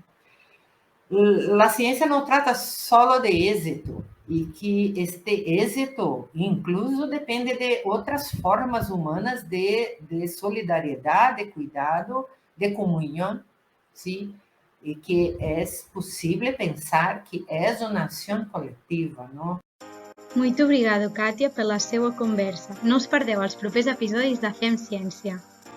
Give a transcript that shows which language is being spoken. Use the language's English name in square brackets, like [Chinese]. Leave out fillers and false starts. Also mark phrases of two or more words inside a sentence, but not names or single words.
[Portuguese] a ciência não trata só de êxito, e que este êxito incluso depende de outras formas humanas de solidariedade, de cuidado, de comunhão, sim? E que é possível pensar que é uma ação coletiva, não? Muito obrigado, Kátia, pela seva conversa. [Catalan] No us perdeu els propers episodis de Fem Ciència.